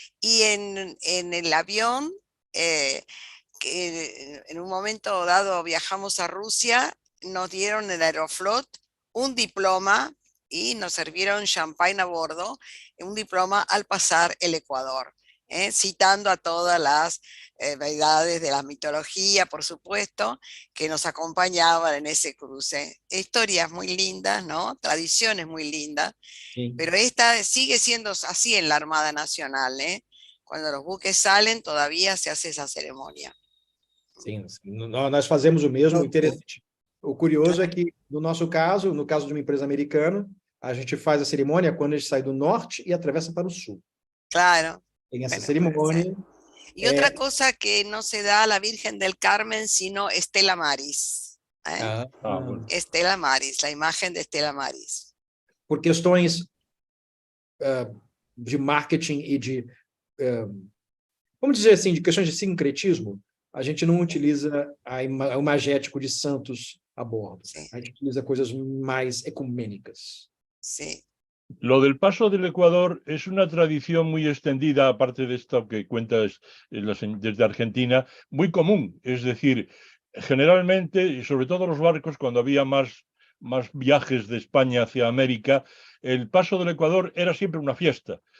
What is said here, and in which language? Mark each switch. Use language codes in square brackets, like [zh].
[es] Y en el avión, que en un momento dado viajamos a Rusia, nos dieron en Aeroflot un diploma y nos sirvieron champagne a bordo, un diploma al pasar el Ecuador, citando a todas las deidades de la mitología, por supuesto, que nos acompañaban en ese cruce. Historias muy lindas, ¿no? Tradiciones muy lindas, [pt] Sim. [es] pero esta sigue siendo así en la Armada Nacional, ¿eh? Cuando los buques salen, todavía se hace esa ceremonia. [pt] Sim, nós fazemos o mesmo. Ok. Interessante. O curioso é que, no nosso caso, no caso de uma empresa americana, a gente faz a cerimônia quando a gente sai do norte e atravessa para o sul. [es] Claro. [pt] Tem essa [es] Bueno, [pt] cerimônia. [es] Y otra cosa que no se da a la Virgen del Carmen, sino Estela Maris. bueno. Estela Maris, la imagen de Estela Maris. [pt] Por questões de marketing e de, vamos dizer assim, de questões de sincretismo, a gente não utiliza o imagético de santos a bordo. [es] Sí. [pt] A gente utiliza coisas mais ecumênicas. [es] Sí. Lo del paso del Ecuador es una tradición muy extendida, aparte de esto que cuentas desde Argentina, muy común. Es decir, generalmente, y sobre todo los barcos, cuando había más viajes de España hacia América, el paso del Ecuador era siempre una fiesta.